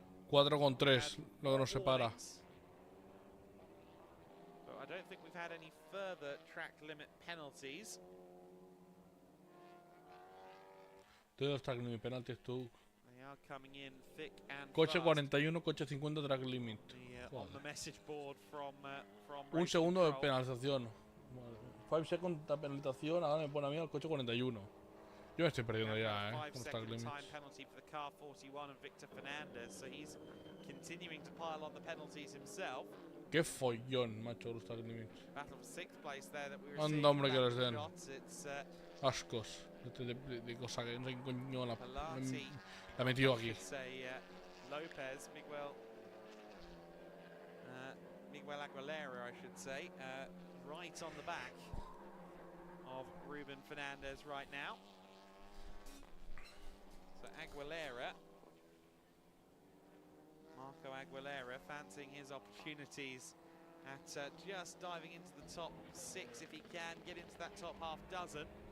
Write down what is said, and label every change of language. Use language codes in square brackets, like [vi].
[es] 4,3, lo que nos separa. [en] But I don't think we've had any further track limit penalties. [es] Todos los track limit penalties tú. [en] They are coming in thick and [es] Coche [en] fast. [es] 41, coche 50 track limit. [en] On the message board from [es] Un segundo de penalización. 5 seconds de penalización, ahora me pone a mí el coche 41. Yo me estoy perdiendo ya, con los track limits. [en] Penalty for the car 41 and Victor Fernandez, so he's continuing to pile on the penalties himself. [es] Qué follón, macho, los track limits. [en] Battle for 6th place there that we were [es] Anda, hombre, que les den. [en] It's [es] Ascos. De cosa que no sé qué coño la metió aquí. [en] Lopez, Miguel Aguilera, I should say, right on the back of Ruben Fernandez right now. So Aguilera, Marco Aguilera, fancying his opportunities at just diving into the top 6 if he can, get into that top half dozen.